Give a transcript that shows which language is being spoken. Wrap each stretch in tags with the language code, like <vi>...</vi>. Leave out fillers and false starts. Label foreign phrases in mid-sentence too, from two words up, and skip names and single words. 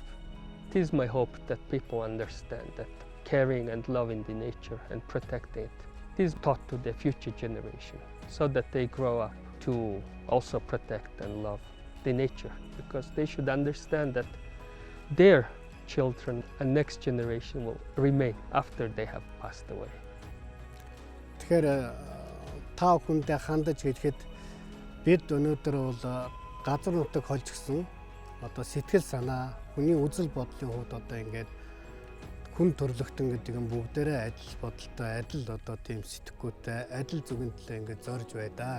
<en>It is my hope that people understand that caring and loving the nature and protecting it is taught to the future generation, so that they grow up to also protect and love the nature, because they should understand that their children and next generation will remain after they have passed away.</en> <mn>Тэгэхээр та бүхэндээ хандаж хэлэхэд бид өнөөдөр бол газар нутаг холж гисэн одоо сэтгэл санаа, хүний үзэл бодлын хувьд одоо ингээд хүн төрлөختөн гэдэг нь бүгдээрээ адил бодолтой, адил одоо тийм сэтгэхүйтэй, адил зүгэн төлөө ингээд зорж байдаг.</mn>